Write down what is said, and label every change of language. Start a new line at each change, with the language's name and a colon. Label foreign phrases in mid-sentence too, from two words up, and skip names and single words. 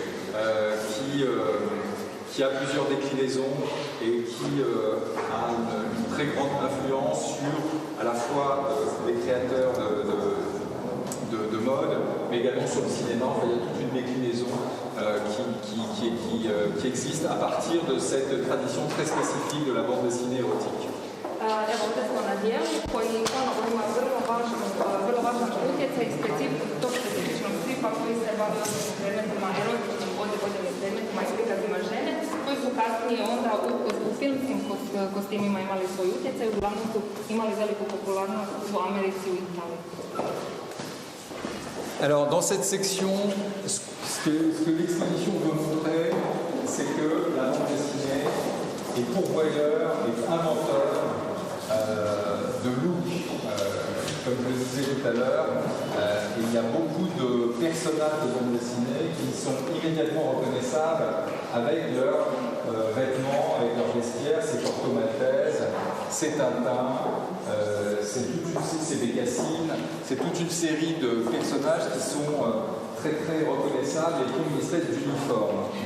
French: qui a plusieurs déclinaisons et qui a une très grande influence sur à la fois les créateurs de mode, mais également sur le cinéma. Enfin, il y a toute une déclinaison qui existe à partir de cette tradition très spécifique de la bande dessinée érotique.
Croatian: Evo, ovdje smo na dijelu koji ponovo ima vrlo važan utjecaj i tog specifičnog stripa koji se bavio predmetima, erotičnim odjevnim predmetima i prikazima žene, koji su kasnije onda u filmskim kostimima imali svoj utjecaj, uglavnom su imali veliku popularnost u Americi i u Italiji.
French: Alors, dans cette section, ce que l'exposition veut montrer, c'est que la bande dessinée est pourvoyeur et inventeur de look. Comme je le disais tout à l'heure, il y a beaucoup de personnages de bande dessinée qui qui sont immédiatement reconnaissables avec leurs vêtements, avec leur vestiaire, c'est Corto Maltese, c'est Tintin, c'est Bécassine, c'est toute une série de personnages qui sont très très reconnaissables et qui ont une espèce d'uniforme.